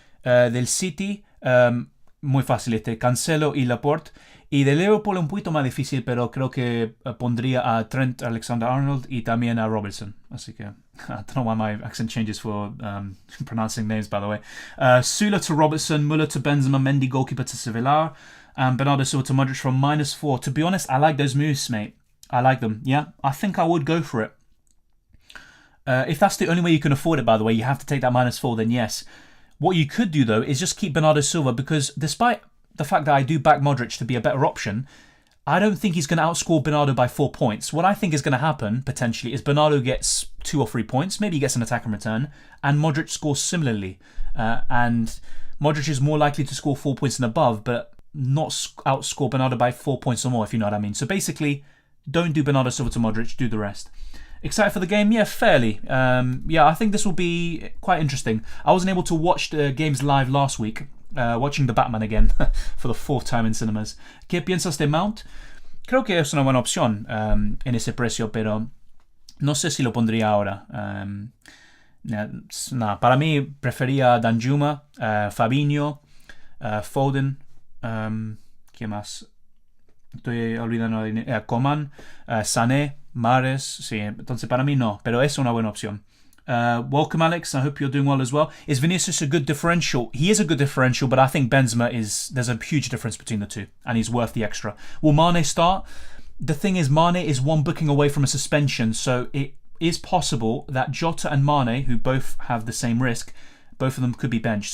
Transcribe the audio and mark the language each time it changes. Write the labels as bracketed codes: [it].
[es] Del City, muy fácil, Cancelo y Laporte. Y de Liverpool un poquito más difícil, pero creo que pondría a Trent Alexander-Arnold y también a Robertson. Así que, [en] I don't know why my accent changes for pronouncing names, by the way. Sula to Robertson, Muller to Benzema, Mendy goalkeeper to Sevilla, and Bernardo Silva to Modric from -4. To be honest, I like those moves, mate. I like them, yeah. I think I would go for it. If that's the only way you can afford it, by the way, you have to take that -4, then yes. What you could do, though, is just keep Bernardo Silva, because despite the fact that I do back Modric to be a better option, I don't think he's going to outscore Bernardo by 4 points. What I think is going to happen, potentially, is Bernardo gets 2 or 3 points, maybe he gets an attack in return, and Modric scores similarly. And Modric is more likely to score 4 points and above, but not outscore Bernardo by 4 points or more, if you know what I mean. So basically, don't do Bernardo Silva to Modric, do the rest. Excited for the game? Yeah, fairly. I think this will be quite interesting. I wasn't able to watch the games live last week, watching The Batman again for the 4th time in cinemas. [es] ¿Qué piensas de Mount? Creo que es una buena opción en ese precio, pero no sé si lo pondría ahora. Para mí prefería Danjuma, Fabinho, Foden, ¿qué más? Estoy olvidando Coman, Sané, Mahrez. Sí, entonces para mí no, pero es una buena opción. [en] Welcome, Alex. I hope you're doing well as well. Is Vinicius a good differential? He is a good differential, but I think Benzema there's a huge difference between the two, and he's worth the extra. Will Mane start? The thing is, Mane is one booking away from a suspension, so is possible that Jota and Mane, who both have the same risk, both of them could be benched.